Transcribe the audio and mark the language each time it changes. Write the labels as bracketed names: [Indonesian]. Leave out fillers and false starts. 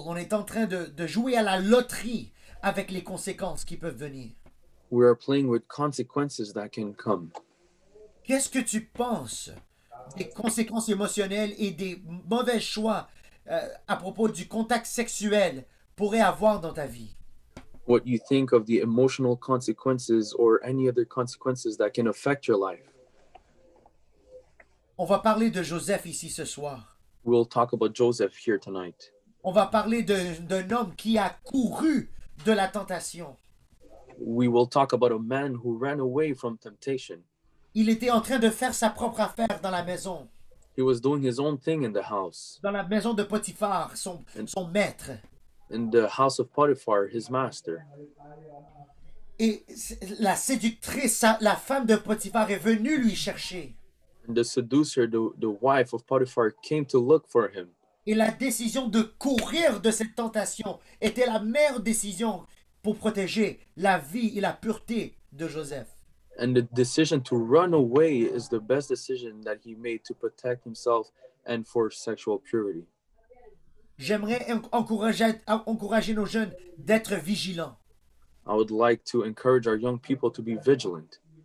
[French] On est en train de jouer à la loterie avec les conséquences qui peuvent venir. [English] We are playing with consequences that can come. [French] Qu'est-ce que tu penses des conséquences émotionnelles et des mauvais choix à propos du contact sexuel pourraient avoir dans ta vie? [English] What you think of the emotional consequences or any other consequences that can affect your life. [French] On va parler de Joseph ici ce soir. [English] We'll talk about Joseph here tonight. [French] On va parler d'un homme qui a couru de la tentation. [English] We will talk about a man who ran away from temptation. [French] Il était en train de faire sa propre affaire dans la maison. [English] He was doing his own thing in the house, [French] Dans la maison de Potiphar, son maître. [English] in the house of Potiphar, his master. [French] Et la séductrice, la femme de Potiphar est venue lui chercher. [English] And the seducer, the wife of Potiphar, came to look for him. [French] Et la décision de courir de cette tentation était la meilleure décision pour protéger la vie et la pureté de Joseph. [English] And the decision to run away is the best decision that he made to protect himself and for sexual purity. [French] J'aimerais encourager nos jeunes d'être vigilants. [English] I would like to encourage our young people to be vigilant.